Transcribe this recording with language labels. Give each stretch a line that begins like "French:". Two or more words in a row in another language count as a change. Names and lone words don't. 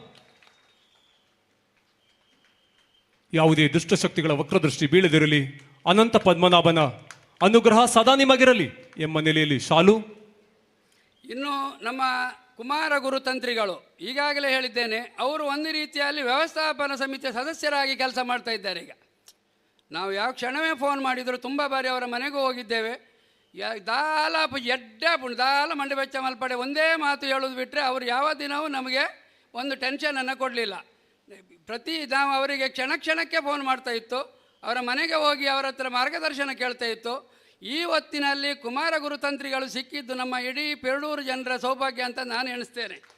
Kannada: ಯಾವುದೇ ದುಷ್ಟಶಕ್ತಿಗಳ ವಕ್ರದೃಷ್ಟಿ ಬೀಳದಿರಲಿ, ಅನಂತ ಪದ್ಮನಾಭನ ಅನುಗ್ರಹ ಸದಾ ನಿಮಗಿರಲಿ ಎಂಬ ನೆಲೆಯಲ್ಲಿ ಶಾಲು. ಇನ್ನು ನಮ್ಮ ಕುಮಾರ ಗುರುತಂತ್ರಿಗಳು ಈಗಾಗಲೇ ಹೇಳಿದ್ದೇನೆ, ಅವರು ಒಂದು ರೀತಿಯಲ್ಲಿ ವ್ಯವಸ್ಥಾಪನಾ ಸಮಿತಿಯ ಸದಸ್ಯರಾಗಿ ಕೆಲಸ ಮಾಡ್ತಾ ಇದ್ದಾರೆ. ಈಗ ನಾವು ಯಾವ ಕ್ಷಣವೇ ಫೋನ್ ಮಾಡಿದರೂ ತುಂಬ ಬಾರಿ ಅವರ ಮನೆಗೂ ಹೋಗಿದ್ದೇವೆ.
Tulu: ದಾಲ ದಾಲ ಮಂಡೆ ಬೆಚ್ಚ ಮಲ್ಪಡೆ
Kannada: ಒಂದೇ ಮಾತು ಹೇಳೋದು ಬಿಟ್ಟರೆ ಅವರು ಯಾವ ದಿನವೂ ನಮಗೆ ಒಂದು ಟೆನ್ಷನನ್ನು ಕೊಡಲಿಲ್ಲ. ನಾವು ಅವರಿಗೆ ಕ್ಷಣ ಕ್ಷಣಕ್ಕೆ ಫೋನ್ ಮಾಡ್ತಾ ಇತ್ತು, ಅವರ ಮನೆಗೆ ಹೋಗಿ ಅವರ ಹತ್ರ ಮಾರ್ಗದರ್ಶನ ಕೇಳ್ತಾ ಇತ್ತು. ಈ ಹೊತ್ತಿನಲ್ಲಿ ಕುಮಾರ ಗುರುತಂತ್ರಿಗಳು ಸಿಕ್ಕಿದ್ದು ನಮ್ಮ ಇಡೀ ಪೆರಡೂರು ಜನರ ಸೌಭಾಗ್ಯ ಅಂತ ನಾನು ಎಣಿಸ್ತೇನೆ.